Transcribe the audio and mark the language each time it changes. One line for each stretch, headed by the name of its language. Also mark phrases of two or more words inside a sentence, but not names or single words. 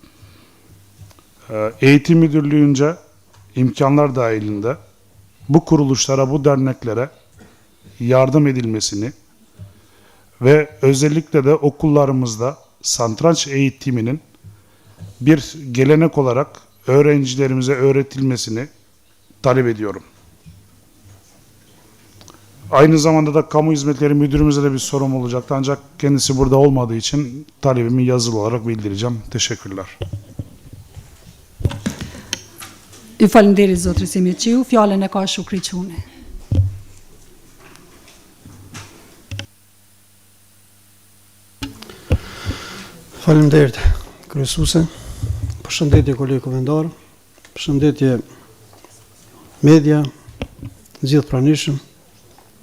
Turkish: Eğitim Müdürlüğü'nce imkanlar dahilinde bu kuruluşlara, bu derneklere yardım edilmesini ve özellikle de okullarımızda satranç eğitiminin bir gelenek olarak öğrencilerimize öğretilmesini talep ediyorum. Aynı zamanda da Kamu Hizmetleri Müdürümüze de bir sorum olacaktı, ancak kendisi burada olmadığı için talebimi yazılı olarak bildireceğim. Teşekkürler.
Albanian: Ju falenderit zotri Simiçiu, fjalën e ka Shukri Çuni. Faleminderit kryesuese. Përshëndetje kolegë komendar, përshëndetje media, gjithë pranishëm.